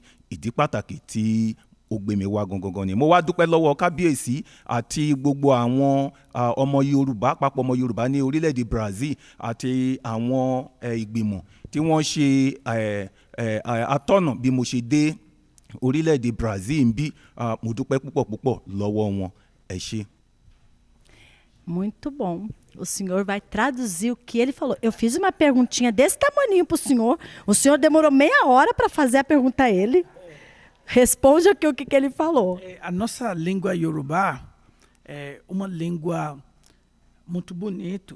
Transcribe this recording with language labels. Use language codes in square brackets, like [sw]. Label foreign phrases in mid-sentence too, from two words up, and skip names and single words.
[yo] Ìdí pàtàkì tí ó gbé mi wá gangan ni. Mo wá dúpẹ́ lọ́wọ́ kábíyèsí àti gbogbo àwọn ọmọ Yorùbá, àpapọ̀ ọmọ Yorùbá ní orílẹ̀-èdè Brazil àti àwọn ìgbìmọ̀ tí wọ́n ṣe atọ́nà bí mo ṣe dé orílẹ̀-èdè Brazil ń bí. Mo dúpẹ́ púpọ̀ lọ́wọ́ wọn. Ẹ ṣé. [pt] Muito bom. O senhor vai traduzir o que ele falou. Eu fiz uma perguntinha desse tamaninho para o senhor. O senhor demorou meia hora para fazer a pergunta a ele. Responde aqui o que ele falou. A nossa língua Yorubá é uma língua muito bonita.